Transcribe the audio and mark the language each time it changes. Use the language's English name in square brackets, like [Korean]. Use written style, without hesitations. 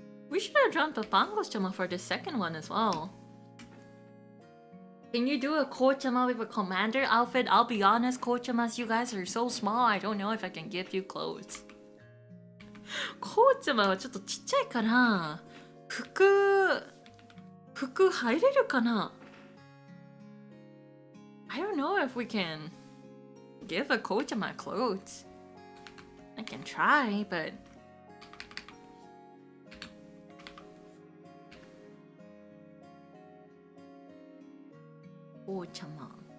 [English] We should have drawn Papango-chama for the second one as well. Can you do a Ko-chama with a commander outfit? I'll be honest, Ko-chamas, you guys are so small. I don't know if I can give you clothes. [Japanese] Ko-chama はちょっとちっちゃいから、服入れるかな? [English] I don't know if we can give a Ko-chama clothes. I can try, but... Ko-chama.